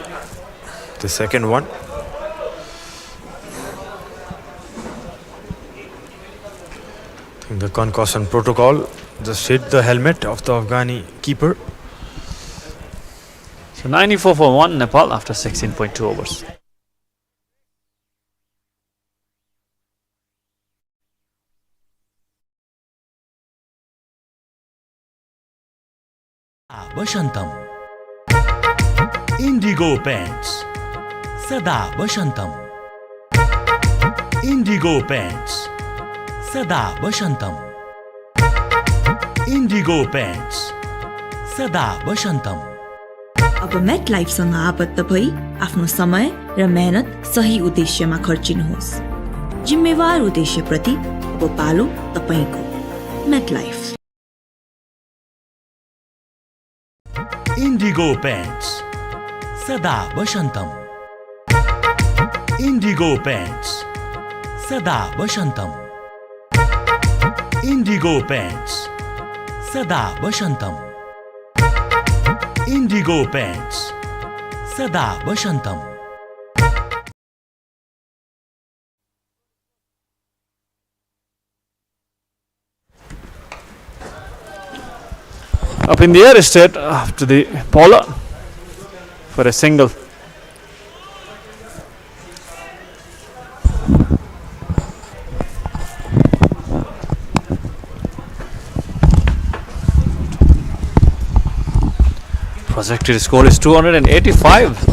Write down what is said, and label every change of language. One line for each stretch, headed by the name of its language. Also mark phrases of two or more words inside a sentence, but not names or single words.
English: The second one. I think the concussion protocol just hit the helmet of the Afghani keeper. So 94-1 Nepal after 16.2 overs. Bashantam. Indigo Paints Sada Bashantam. Indigo Paints Sada Bashantam. Indigo Paints Sada Bashantam.
Nepali: अब मेट लाइफसँग आबद्ध भई आफ्नो समय र मेहनत सही उद्देश्यमा खर्चिनुहोस्। जिम्मेवार उद्देश्यप्रति अब पालो तपाईको। मेट लाइफ।
English: Indigo Paints Sada Bashantam. Indigo Paints Sada Bashantam. Indigo Paints Sada Bashantam. Indigo Paints Sada Bashantam. Up in the air straight to the bowler for a single. Projected score is 285.